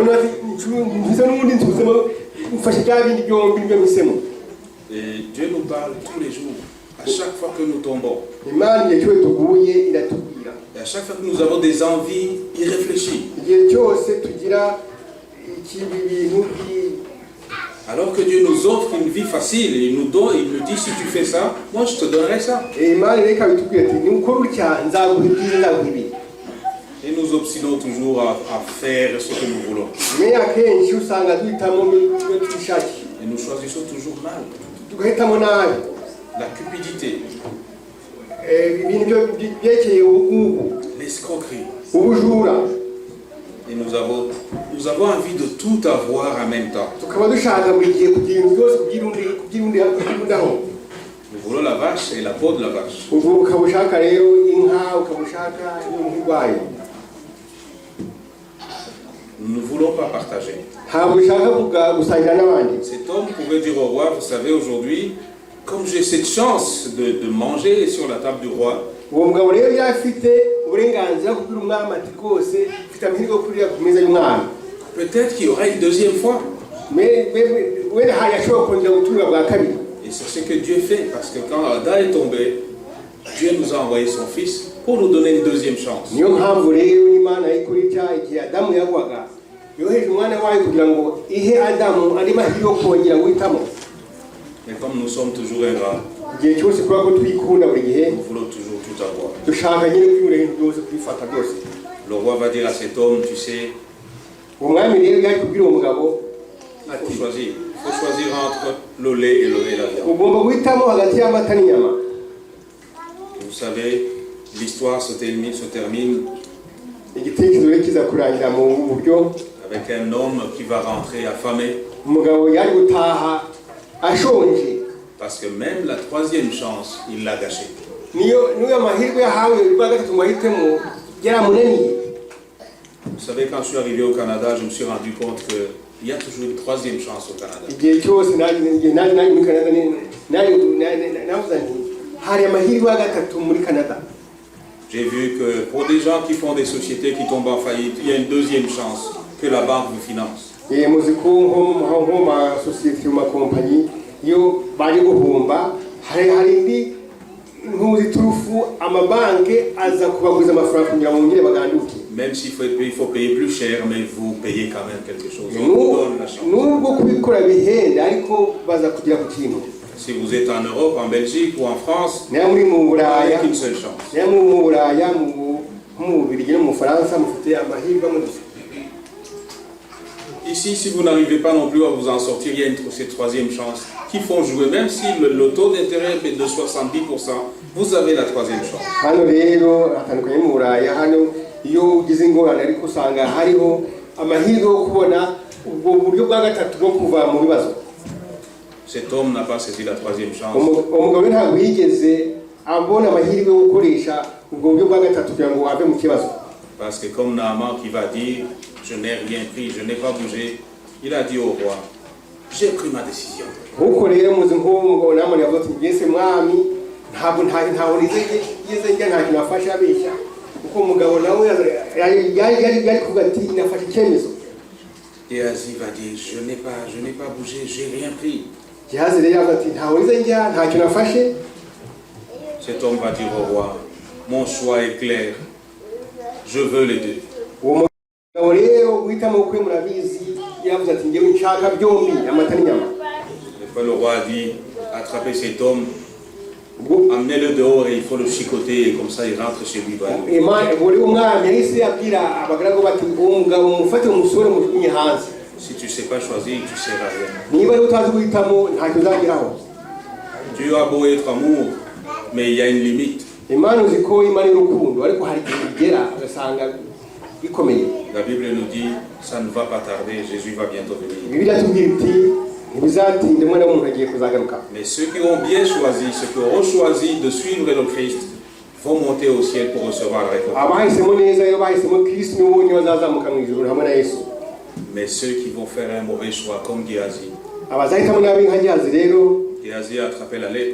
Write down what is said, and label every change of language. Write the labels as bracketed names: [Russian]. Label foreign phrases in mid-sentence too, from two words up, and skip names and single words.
[French] Et Dieu nous parle tous les jours, à chaque fois que nous tombons. Et à chaque fois que nous avons des envies irréfléchies. [Kinyarwanda] ibintu [French] Alors que Dieu nous offre une vie facile et il nous donne, il nous dit si tu fais ça, moi je te donnerai ça. [Kinyarwanda] imana reka bitubwira ati nukora utya nzaguha ibyiza nzaguha ibi. [French] Et nous obstinons toujours à faire ce que nous voulons. [Kinyarwanda] Mais akenshi usanga duhitamo ibyo twishakiye [French] Et nous choisissons toujours mal. [Kinyarwanda] tugahitamo nabi [French] La cupidité, [Kinyarwanda] ibintu byerekeye ubukungu, [French] l'escroquerie. [Kinyarwanda] ubujura. [French] Et nous avons envie de tout avoir en même temps. [Kinyarwanda] Tukaba dushaka buri gihe kugira ibintu byose kubyirundaho. [French] Nous voulons la vache et la peau de la vache. [Kinyarwanda] ubwo ukaba ushaka rero inka, ukaba ushaka ibintu urwaye. [French] Nous ne voulons pas partager. [Kinyarwanda] ntabwo ushaka gusangira n'abandi. [French] Cet homme pouvait dire au roi, vous savez, aujourd'hui, comme j'ai cette chance de manger sur la table du roi, [Kinyarwanda] uwo mugabo rero yari afite uburenganzira kubwira umwami ati rwose ufite amahirwe yo kurira ku meza y'umwami. [French] peut-être qu'il y aura une deuxième fois. [Kinyarwanda] wenda yashobora kongera guturira bwa kabiri. [French] Et c'est ce que Dieu fait, parce que quand Adam est tombé, Dieu nous a envoyé son fils pour nous donner une deuxième chance. [Kinyarwanda] niyo mpamvu rero imana yikora icyaha igihe adamu yagwaga yoheje umwana wayo kugira ngo ihe adamu andi mahirwe yo kongera guhitamo. [French] Mais comme nous sommes toujours ingrats, [Kinyarwanda] igihe cyose kubera ko twikunda buri gihe [French] nous voulons toujours tout avoir. [Kinyarwanda] dushaka nyine kwibura ibintu byose kubifata byose. [French] Le roi va dire à cet homme, tu sais, [Kinyarwanda] uwo mwami rero yari kubwira uwo mugabo [French] il faut choisir entre le lait et la viande. [Kinyarwanda] ugomba guhitamo hagati y'amata n'inyama. [French] Vous savez, l'histoire se termine [Kinyarwanda] igitekerezo rero kiza kurangira mu buryo [French] avec un homme qui va rentrer affamé, [Kinyarwanda] umugabo yari gutaha ashonje. [French] parce que même la troisième chance, il l'a gâchée. [Kinyarwanda] niyo amahirwe yahawe rwa gatatu ngo ahitemo yaramunaniye. [French] Vous savez, quand je suis arrivé au Canada, je me suis rendu compte qu'il y a toujours une troisième chance au Canada. [Kinyarwanda] igihe cyose naje muri Canada navuze nti hari amahirwe ya gatatu muri Canada. [French] J'ai vu que pour des gens qui font des sociétés qui tombent en faillite, il y a une deuxième chance que la banque vous finance. [Kinyarwanda] muzi ko nko mu masosiyete mu makompanyi iyo baje guhomba hari indi ntuzi turufu amabanke aza kubaguriza amafaranga kugira ngo bongere baganduke. [French] Même s'il faut payer plus cher, mais vous payez quand même quelque chose. On vous donne la chance. [Kinyarwanda] nubwo kubikora bihenda ariko baza kugira ku kintu. [French] Si vous êtes en Europe, en Belgique ou en France, [Kinyarwanda] nayo muri mu [French] il n'y [Kinyarwanda] Buraya [French] a qu'une seule chance. [Kinyarwanda] nayo mu Buraya mu Bubiligi no mu Faransa mufite amahirwe amwe. [French] Ici, si vous n'arrivez pas non plus à vous en sortir, il y a cette troisième chance qui font jouer. Même si le taux d'intérêt est de 70%, vous avez la troisième chance. [Kinyarwanda] hano rero hatandukanye mu Buraya hano iyo ugize ingorane ariko usanga hariho amahirwe yo kubona ubwo buryo bwa gatatu bwo kuva mu bibazo. [French] Cet homme n'a pas saisi la troisième chance. [Kinyarwanda] umugabo ntabwo yigeze abona amahirwe yo gukoresha ubwo buryo bwa gatatu kugira ngo ave mu kibazo. [French] Parce que comme Naaman qui va dire, je n'ai rien pris, je n'ai pas bougé, il a dit au roi, j'ai pris ma décision. [Kinyarwanda] nkuko rero muzi nk'uwo namwe yavuze ati mbese mwami ntabwo nigeze njya ntacyo nafashe abeshya kuko umugabo nawe yari kuvuga ati nafashe icyemezo. [French] Géhazi va dire, je n'ai pas bougé, j'ai rien pris. [Kinyarwanda] Gehazi rero yavuze ati ntabwo nigeze njya ntacyo nafashe. [French] Cet homme va dire au roi, mon choix est clair, je veux les deux. [Kinyarwanda] uwo mugabo rero guhitamo kwe murabizi yavuze ati njyewe nshaka byombi amata n'inyama. [French] Le roi a dit, attrapez cet homme, amenez-le dehors et il faut le chicoter et comme ça il rentre chez lui. [Kinyarwanda] buri umwami yahise yabwira abagaragu bati uwo mugabo mufate umusore mujugunye hanze. [French] Si tu ne sais pas choisir, tu ne seras rien. [Kinyarwanda] niba rero utazi guhitamo ntacyo uzageraho. [French] Dieu a beau être amour, mais il y a une limite. [Kinyarwanda] imana uzi ko imana y'urukundo ariko hari igihe bigera ugasanga bikomeye. [French] La Bible nous dit, ça ne va pas tarder, Jésus va bientôt venir. [Kinyarwanda] bibiliya tubwira iti ntibizatinde umwana w'umuntu agiye kuzagaruka. [French] Mais ceux qui ont bien choisi, ceux qui auront choisi de suivre le Christ, vont monter au ciel pour recevoir la récompense. [Kinyarwanda] abahisemo neza rero bahisemo Kristo nibo bonyine bazazamuka mu ijuru hamwe na Yesu. [French] Mais ceux qui vont faire un mauvais choix, comme Géhazi, [Kinyarwanda] abazahitamo nabi nka Gehazi rero, [French] Géhazi a attrapé la lèpre,